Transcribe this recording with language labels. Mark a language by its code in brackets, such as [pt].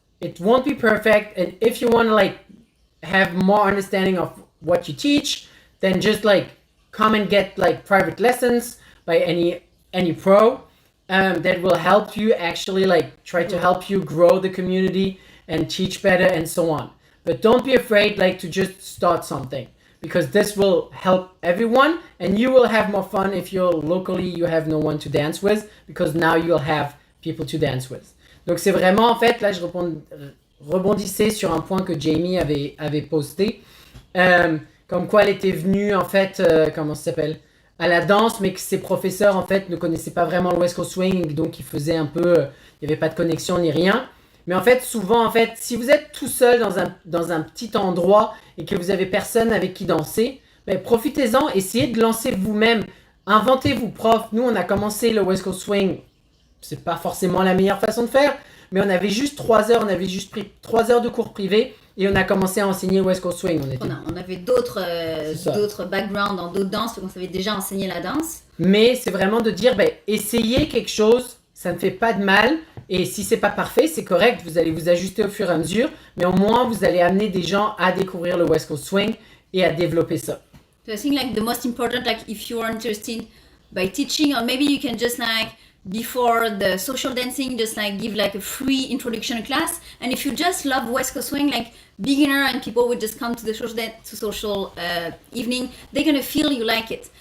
[en] It won't be perfect, and if you want to like have more understanding of what you teach, then just like come and get like private lessons by any pro that will help you actually like try to help you grow the community and teach better and so on. But don't be afraid like to just start something, because this will help everyone and you will have more fun if you're locally, you have no one to dance with, because now you'll have people to dance with. [fr] Donc c'est vraiment en fait, là je rebondissais sur un point que Jamie avait posté, comme quoi elle était venue en fait, comment ça s'appelle, à la danse, mais que ses professeurs en fait ne connaissaient pas vraiment le West Coast Swing, donc ils faisaient un peu, il n'y avait pas de connexion ni rien. Mais en fait, souvent en fait, si vous êtes tout seul dans un petit endroit et que vous avez personne avec qui danser, ben, profitez-en, essayez de lancer vous-même, inventez-vous prof. Nous on a commencé le West Coast Swing, c'est pas forcément la meilleure façon de faire, mais on avait juste 3 heures, on avait juste pris 3 heures de cours privés et on a commencé à enseigner West Coast Swing. On avait d'autres backgrounds dans d'autres danses, donc on savait déjà enseigner la danse. Mais c'est vraiment de dire, ben, essayez quelque chose, ça ne fait pas de mal, et si c'est pas parfait, c'est correct, vous allez vous ajuster au fur et à mesure, mais au moins vous allez amener des gens à découvrir le West Coast Swing et à développer ça. [en] So I think like the most important, like if you are interested by teaching, or maybe you can just like before the social dancing, just like give like a free introduction class. And if you just love West Coast Swing, like beginner and people would just come to the social evening, they're gonna feel you like it.